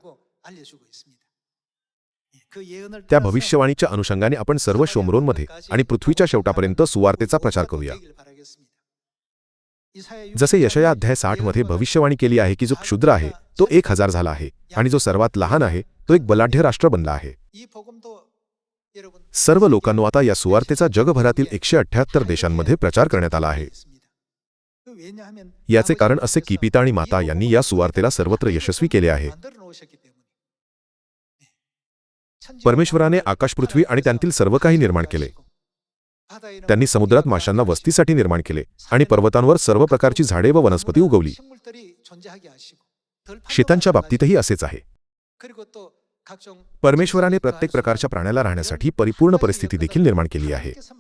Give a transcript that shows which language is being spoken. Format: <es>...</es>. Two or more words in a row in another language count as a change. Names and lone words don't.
<mr>त्या भविष्यवाणीच्या अनुषंगाने आपण सर्व शोमरोनमध्ये आणि पृथ्वीच्या शेवटापर्यंत सुवार्तेचा प्रचार करूया. जसे यशाया अध्याय 60 मध्ये भविष्यवाणी केली आहे की जो क्षुद्र आहे तो 1000 झाला आहे आणि जो सर्वात लहान आहे तो एक बलाढ्य राष्ट्र बनला आहे.</mr> <ko>이 복음도 여러분</ko> <mr>सर्व लोकांनो आता या सुवार्तेचा जगभरातील 178 देशांमध्ये प्रचार करण्यात आला आहे.</mr> <ko>왜냐하면</ko> <mr>याचे कारण असे की पिता आणि माता यांनी या सुवार्तेला सर्वत्र यशस्वी केले आहे.</mr> <ko>만들어 놓으셨기 때문에.</ko> <mr>परमेश्वराने आकाश पृथ्वी आणि त्यांतील सर्व काही निर्माण केले. त्यांनी समुद्रात माशांना वस्तीसाठी निर्माण केले आणि पर्वतांवर सर्व प्रकारची झाडे व वनस्पती उगवली. शेतांच्या बाबतीतही असेच आहे. परमेश्वराने प्रत्येक प्रकारच्या प्राण्याला राहण्यासाठी परिपूर्ण परिस्थिती देखील निर्माण केली आहे.</mr>